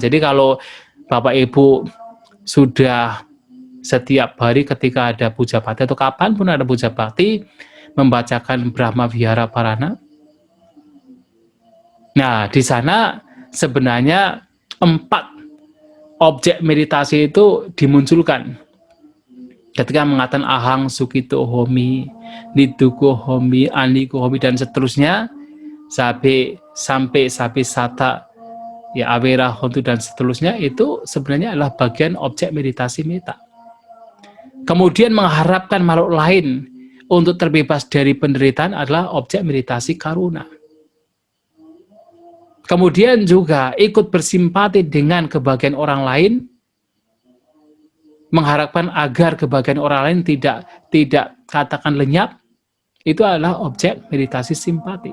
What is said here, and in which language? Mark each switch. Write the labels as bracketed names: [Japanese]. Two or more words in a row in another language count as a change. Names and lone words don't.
[Indonesian] Jadi kalau Bapak Ibu sudah setiap hari ketika ada puja bakti atau kapanpun ada puja bakti membacakan Brahma Vihara Parana. Nah, di sana sebenarnya 4 objek meditasi itu dimunculkan. Ketika mengatakan [Pali] ahang sukito homi, niduko homi, aniko homi, [Indonesian] dan seterusnya, sampai sata, ya [Pali] awera hontu, [Indonesian] dan seterusnya, itu sebenarnya adalah bagian objek meditasi meta. Kemudian mengharapkan makhluk lain untuk terbebas dari penderitaan adalah objek meditasi karuna. Kemudian juga ikut bersimpati dengan kebahagiaan orang lain, mengharapkan agar kebahagiaan orang lain tidak katakan lenyap, itu adalah objek meditasi simpati.